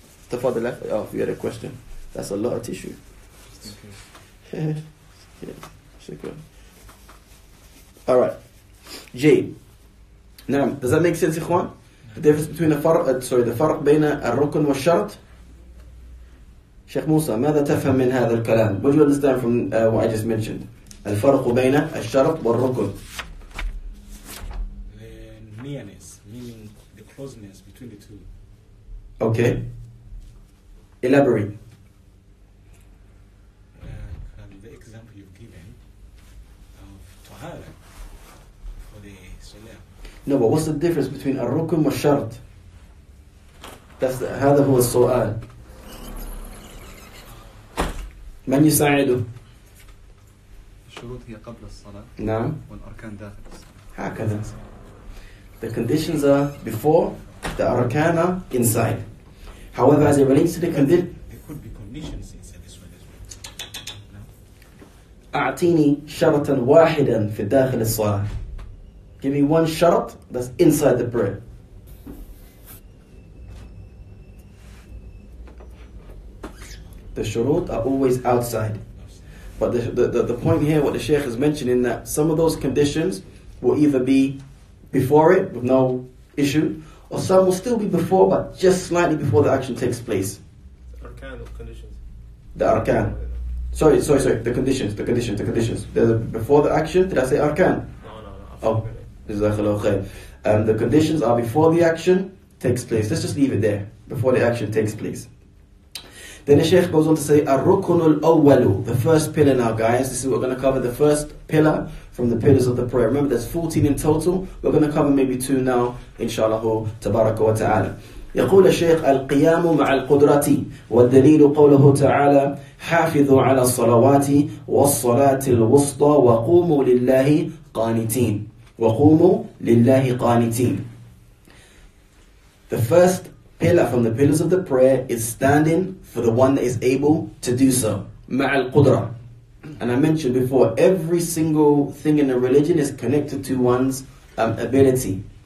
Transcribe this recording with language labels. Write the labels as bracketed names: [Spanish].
[English] Tafadal, oh, if you had a question. That's a lot of tissue. Yeah, shukran. Alright. J. Now, does that make sense, ikhwan? The difference between the [Arabic] فرق بين الركن والشرط. Sheikh Musa, ماذا تفهم من هذا الكلام? [English] What do you understand from what I just mentioned? [Arabic] الفرق بين الشرط والركن. [English] The nearness, meaning the closeness between the two. Okay. Elaborate. The example you've given of tahara for the salah. No, but what's the difference between [Arabic] الركن والشرط? هذا هو السؤال. من يساعده؟ الشروط هي قبل الصلاة. نعم. والأركان داخل الصلاة. هكذا. [English] The conditions are before, the arkan are inside. However, as it relates to the condition, there could be conditions inside this one as well. [Arabic] أعطيني شرطا واحدا في داخل الصلاة. [English] Give me one sharat that's inside the prayer. The shurut are always outside. But the point here, what the Shaykh is mentioning, that some of those conditions will either be before it with no issue, or some will still be before, but just slightly before the action takes place. Arkan of conditions. The arkan. Sorry. The conditions. Before the action, did I say arkan? No. Oh, Jazakallahu khair. The conditions are before the action takes place. Let's just leave it there. Before the action takes place. Then the Shaykh goes on to say, Ar-Rukunul Awwalu, the first pillar now, guys. This is what we're going to cover, the first pillar from the pillars of the prayer. Remember, there's 14 in total. We're going to cover maybe 2 now, inshallah, tabaraka wa ta'ala. [Arabic] يقول الشيخ القيام مع القدرة والدليل قوله تعالى حافظوا على الصلوات والصلاة الوسطى وقوموا لله قانتين وقوموا لله قانتين. [English] The first pillar from the pillars of the prayer is standing for the one that is able to do so. [Arabic] مع القدرة. [English] And I mentioned before, every single thing in the religion is connected to one's ability.